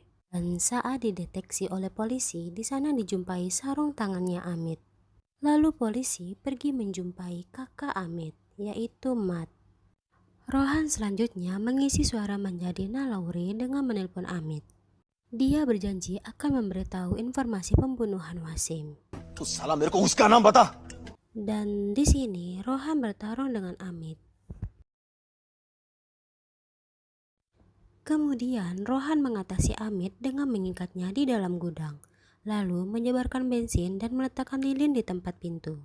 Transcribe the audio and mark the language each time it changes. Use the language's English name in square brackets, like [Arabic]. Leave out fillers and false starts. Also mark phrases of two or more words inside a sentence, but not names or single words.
[Indonesian] Dan saat dideteksi oleh polisi, di sana dijumpai sarung tangannya Amit. Lalu polisi pergi menjumpai kakak Amit, yaitu Mat. Rohan selanjutnya mengisi suara menjadi naluri dengan menelpon Amit. Dia berjanji akan memberitahu informasi pembunuhan Wasim. [Hindi] तू साला मेरे को उसका नाम बता [Indonesian] Dan di sini Rohan bertarung dengan Amit. Kemudian Rohan mengatasi Amit dengan mengikatnya di dalam gudang, lalu menyebarkan bensin dan meletakkan lilin di tempat pintu.